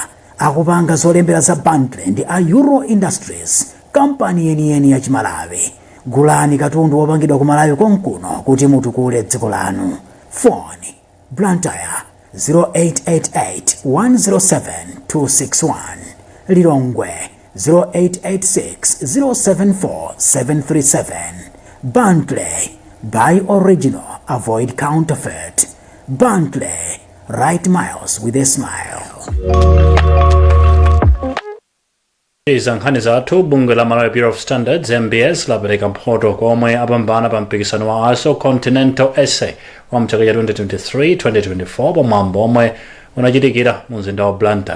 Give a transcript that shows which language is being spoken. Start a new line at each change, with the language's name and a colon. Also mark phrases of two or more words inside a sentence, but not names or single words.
Nyanja: Akupanga zolembera za bundle ndi a Euro Industries, kampani yeniyeni ya Chimalawi. Gulani katundu wopangidwa ku Malawi konkuno kuti mutukule dziko lanu. Phone Blantyre 0888-107-261, Lilongwe 0886-074-737.
English: Bundle, buy original, avoid counterfeit. Bundle, write miles with a smile.
Nyanja: Iza nkhani zathu bungwe la Malawi Bureau of Standards MBS lapereka mphoto komwe apambana pa mpikisano wa ASO Continental Essay wa mchaka cha 2023-2024 pamwambo omwe unachitikira mu mzinda wa Blantyre.